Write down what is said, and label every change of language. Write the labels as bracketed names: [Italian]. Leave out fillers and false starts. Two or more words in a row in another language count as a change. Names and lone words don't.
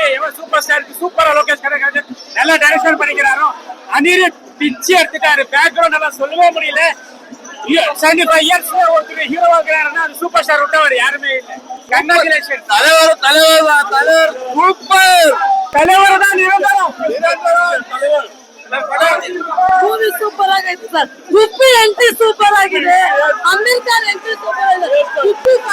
[Tamil] இவன் [English] super star [Tamil] சூப்பரா லோகேஷ் கனகராஜ் நல்லா டைரக்ஷன் பண்ணிக்கிறாரோ. அனிருத் பிச்சு எடுத்துட்டாரு. பேக்ரவுண்ட் எல்லாம் சொல்லவே முடியல. 75 இயர்ஸ் ஒருத்தர் ஹீரோவா இருக்கிறாருன்னா அது [English] super star [Tamil] விட்டவர் யாருமே இல்லை. கங்க்ராச்சுலேஷன். தலைவர் சூப்பர். தலைவர் தான் நிரந்தரம் தலைவர். [English] movie super [Kannada] ಆಗೈತೆ ಸರ್. ಉಪ್ಪಿ [English] entry super [Kannada] ಆಗಿದೆ. ಅಮೀರ್ ಖಾನ್ [English] entry super [Kannada] ಆಗಿದೆ. ಉಪ್ಪಿ